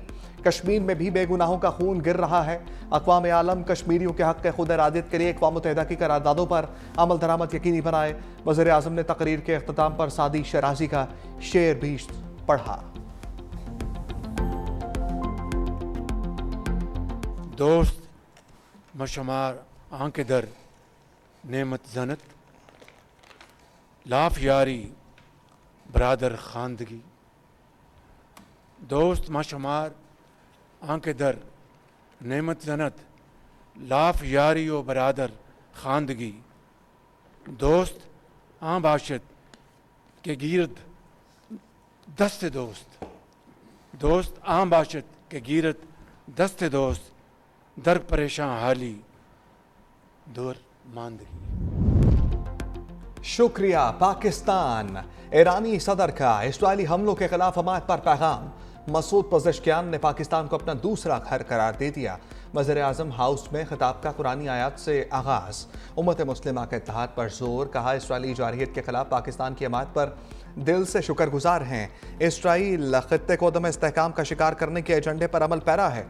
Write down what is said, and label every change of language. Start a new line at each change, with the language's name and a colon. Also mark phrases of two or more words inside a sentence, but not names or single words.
Urdu: کشمیر میں بھی بے گناہوں کا خون گر رہا ہے۔ اقوام عالم کشمیریوں کے حق خود ارادیت کے لیے اقوام متحدہ کی قراردادوں پر عمل درآمد یقینی بنائے۔ وزیر اعظم نے تقریر کے اختتام پر سعدی شیرازی کا شعر بھی پڑھا۔
Persian: دوست مشمار آنکھ در نعمت زنت، لاف یاری برادر خواندگی۔ دوست مشمار آنکھ در نعمت زنت، لاف یاری و برادر خواندگی۔ دوست آن باشد کہ گیرد دست دوست، دوست آن باشد کہ گیرد دست دوست، در پریشان حالی دور ماندگی۔
Urdu: شکریہ۔ پاکستان ایرانی صدر کا اسرائیلی حملوں کے خلاف حمایت پر پیغام۔ مسعود پزشکیان نے پاکستان کو اپنا دوسرا گھر قرار دے دیا. وزیر اعظم ہاؤس میں خطاب کا قرآنی آیت سے آغاز. امت مسلمہ کے اتحاد پر زور، کہا اسرائیلی جارحیت کے خلاف پاکستان کی حمایت پر دل سے شکرگزار ہیں. اسرائیل خطے کو عدم استحکام کا شکار کرنے کے ایجنڈے پر عمل پیرا ہے.